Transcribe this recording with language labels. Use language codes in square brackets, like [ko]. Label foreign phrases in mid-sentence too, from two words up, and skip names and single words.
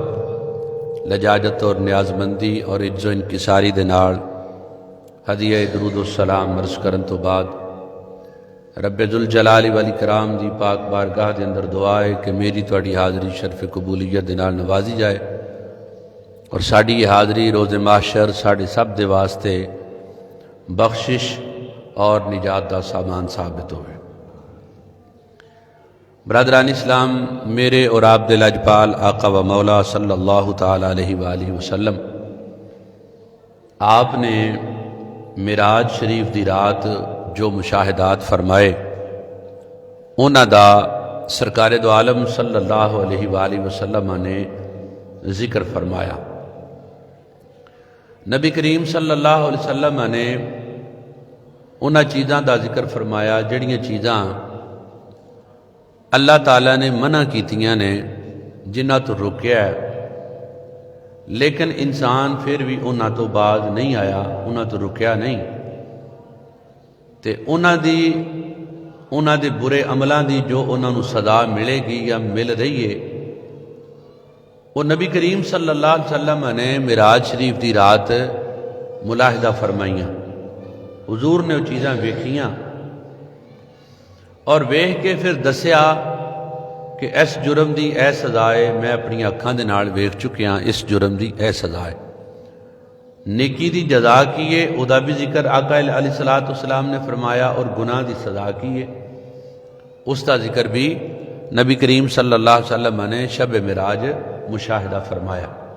[pa] لجاجت اور نیازمندی اور عجز و انکساری دے نال ہدیہ درود و سلام عرض کرن تو بعد رب ذوالجلال والاکرام دی پاک بارگاہ دے اندر دعا ہے کہ میری تواڈی حاضری شرف قبولیت دے نال نوازی جائے اور ساڑی یہ حاضری روز محشر ساڑے سب دے واسطے بخشش اور نجات دا سامان ثابت ہوئے. برادران اسلام، میرے اور آپ دے لاجپال آقا و مولا [ar] صلی اللہ تعالیٰ علیہ وآلہ وسلم [pa] آپ نے معراج شریف دی رات جو مشاہدات فرمائے انہاں دا سرکار دو عالم [ar] صلی اللہ علیہ وآلہ وسلم [pa] نے ذکر فرمایا. نبی کریم [ar] صلی اللہ علیہ وسلم [pa] نے انہاں چیزاں دا ذکر فرمایا جڑیاں چیزاں اللہ تعالیٰ نے منع کیتیاں نے، جنہاں تو روکیا ہے، لیکن انسان پھر بھی انہاں تو باز نہیں آیا، انہاں تو رکیا نہیں، تے انہاں دے برے عملاں دی جو انہاں نو سزا ملے گی یا مل رہی ہے، وہ نبی کریم [ar] صلی اللہ علیہ وسلم [pa] نے معراج شریف دی رات ملاحظہ فرمائیاں۔ حضور نے وہ چیزاں ویکھیاں اور ویکھ کے پھر دسیا کہ اس جرم دی اے سزا ہے، میں اپنی اکھاں دے نال ویکھ چکیاں، اس جرم دی اے سزا ہے۔ نیکی دی جزا کی ہے، او دا بھی ذکر آقا [ar] علیہ الصلوۃ والسلام [pa] نے فرمایا، اور گناہ دی سزا کی ہے، [ur] اس کا ذکر بھی [pa] نبی کریم [ar] صلی اللہ علیہ وسلم [pa] نے شب معراج مشاہدہ فرمایا۔